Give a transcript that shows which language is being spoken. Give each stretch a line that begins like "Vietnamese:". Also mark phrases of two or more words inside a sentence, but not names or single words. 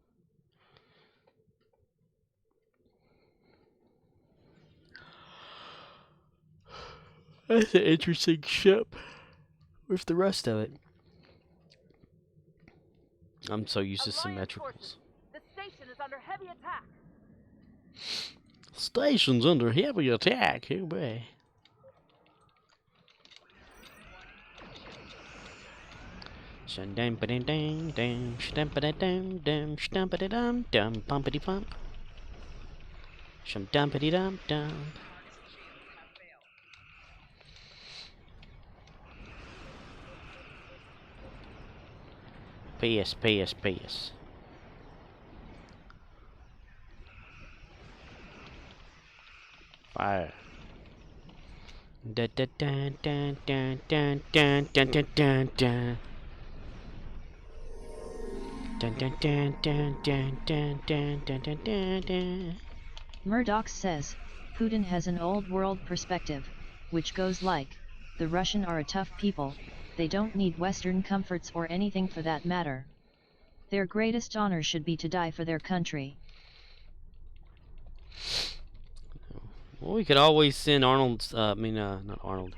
English: That's an interesting ship. Where's the rest of it? I'm so used to symmetricals. The station is under heavy attack. Station's under heavy attack. Here, boy. Dum ba dum dum dum, stum ba dum dum, stum ba dum dum, pumpity pump. Shum dumpity dum dum. PS. Fire. Dun dun dun dun dun dun dun dun dun dun dun. Dun dun dun dun dun dun dun dun dun dun dun. Murdoch says, Putin has an old world perspective, which goes like, the Russian are a tough people, they don't need Western comforts or anything for that matter. Their greatest honor should be to die for their country. Well, we could always send Arnold's, not Arnold,